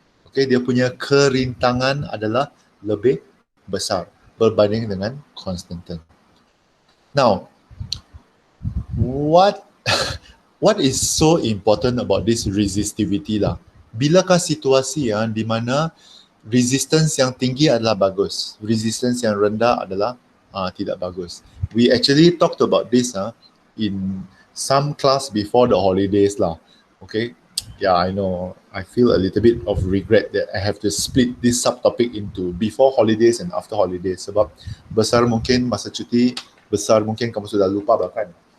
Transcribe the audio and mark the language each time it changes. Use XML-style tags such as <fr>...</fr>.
<ms>Okay, dia punya kerintangan adalah lebih besar berbanding dengan constantan.</ms> <en>Now, what is so important about this resistivity lah?</en> <ms>Bilakah situasi di mana resistance yang tinggi adalah bagus, resistance yang rendah adalah tidak bagus?</ms> <en>We actually talked about this in some class before the holidays lah. Okay, yeah, I know. I feel a little bit of regret that I have to split this subtopic into before holidays and after holidays.</en> <ms>Sebab besar mungkin masa cuti, besar mungkin kamu sudah lupa bahkan.</ms>